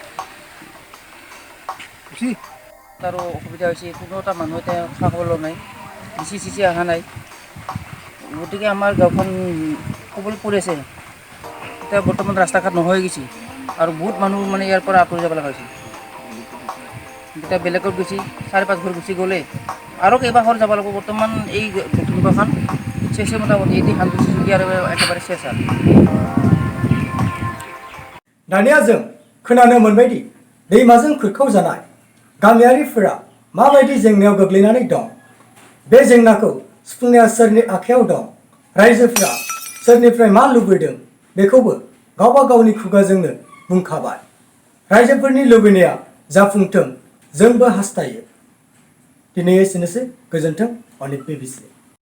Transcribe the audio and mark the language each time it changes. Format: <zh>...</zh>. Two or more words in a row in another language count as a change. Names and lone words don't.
<as>তাৰো অসুবিধা হৈছে কোনো এটা মানুহ এতিয়া খা খবৰ নাই ডিচি চিচি অহা নাই গতিকে আমাৰ গাঁওখন ক'বলৈ পৰি আছে এতিয়া বৰ্তমান ৰাস্তা ঘাট নোহোৱা হৈ গৈছে আৰু বহুত মানুহ মানে ইয়াৰ পৰা আঁতৰি যাব লগা হৈছে এতিয়া বেলেগত গুচি 4-5 ঘৰ গুচি গ'লে আৰু কেইবা ঘৰ যাব লাগিব বৰ্তমান এই দক্ষিণ গাঁওখন চেছে মোটামুটি এটি হান্দি আৰু একেবাৰে চেছ আৰু</as> <brx>दानिया जों खोनानो मोनबायदि दैमाजों खुरखावजानाय गामियारिफोरा माबायदि जेंनायाव गोग्लैनानै दं बे जेंनाखौ सुफुंनाया सोरनि आखायाव दं रायजोफोरा सोरनिफ्राय मा लुबैदों बेखौबो गावबा गावनि खुगाजोंनो बुंखाबाय रायजोफोरनि लुबैनाया जाफुंथों जोंबो हास्थायो दिनै एसेनोसै गोजोन्थों अनेक बिबिसि</brx>